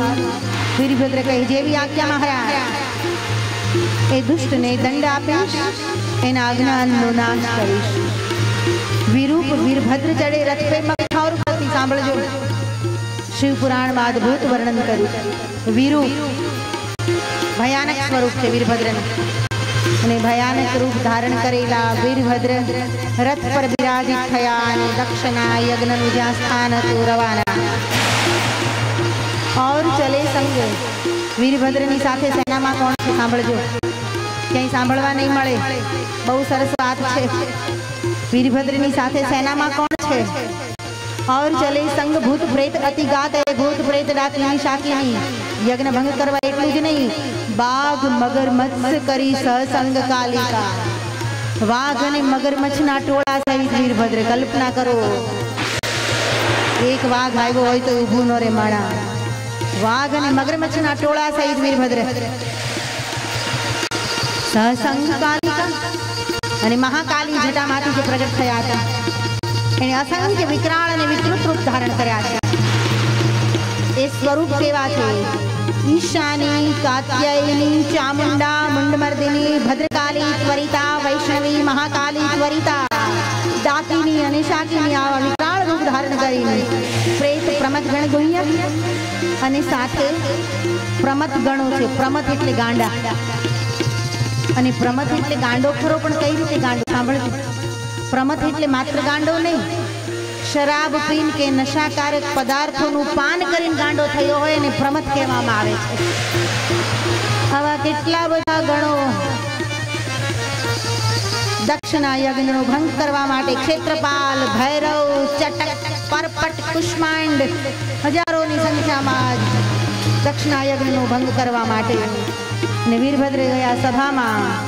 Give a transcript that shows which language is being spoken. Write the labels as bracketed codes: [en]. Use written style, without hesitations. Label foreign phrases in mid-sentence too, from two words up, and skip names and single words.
[gu] વીરભદ્ર કહે, જેવી આજ્ઞા મહારાજ। એ દુષ્ટ ને દંડ આપીશ, એના અજ્ઞાનનો નાશ કરીશ। [hi] विरूप वीरभद्र चढ़े रथ पे मखौर परथी सांभळजो। [gu] શિવ પુરાણ મેં અદ્ભુત વર્ણન કર્યું। વિરૂપ ભયાનક સ્વરૂપ છે વીરભદ્રનું, અને ભયાનક રૂપ ધારણ કરેલા વીરભદ્ર રથ પર બિરાજિત થયા અને દક્ષના યજ્ઞનું જ્યાં સ્થાન હતું રવાના। [hi] और चले संग। [gu] वीरभद्રની સાથે સેનામાં કોણ છે સાંભળજો, ક્યાંય સાંભળવા નહીં મળે, બહુ સરસ વાત છે। વીરભદ્રની સાથે સેનામાં કોણ છે? [hi] और चले संग भूत प्रेत अति गात है, भूत प्रेत डाकिनी शाकिनी। [gu] યજ્ઞ ભંગ કરવા एटલું જ નહીં, [hi] बाघ मगर मत्स्य करी सहसंग कालिका। [gu] वाघ અને મગરમચ્છના ટોળા સહિત વીરભદ્ર, કલ્પના કરો, એક વાઘ આવ્યો હોય તો ઊભું ન રે માણા। વાઘ અને મગરમચ્છના ટોળા સહિત વીરભદ્ર [hi] सहसंग कालिका [gu] અને મહાકાલી જટામાંથી જે પ્રગટ થયા હતા, એને અસંખ્ય વિકરાળ અને વિકૃત રૂપ ધારણ કર્યા છે। સ્વરૂપ કેવા છે। ईशानी, कात्यायनी, चामुंडा, मुंडमर्दिनी, भद्रकाली, त्वरिता, वैष्णवी, महाकाली, त्वरिता, डाकिनी અને શાકિની આવા વિકરાળ રૂપ ધારણ કરીને પ્રેત પ્રમથ ગણ ગુણ્ય અને સાથે પ્રમથ ગણો છે। પ્રમથ એટલે ગાંડા અને પ્રમથ એટલે ગાંડો ખરો, પણ કઈ રીતે ગાંડો સાંભળજો। પ્રમથ એટલે માત્ર ગાંડો નહીં, શરાબ પીન કે નશાકારક પદાર્થોનું પાન કરીને ગાંડો થયો હોય અને પ્રમથ કહેવામાં આવે છે। આવા કેટલા બધા ગણો દક્ષિણા યજ્ઞ ભંગ કરવા માટે ક્ષેત્રપાલ, ભૈરવ, ચટક, પરપટ, કુષ્માંડ [hi] हजारों की संख्या में [gu] દક્ષિણા યજ્ઞ ભંગ કરવા માટે ને વીરભદ્ર ગયા સભા મેં।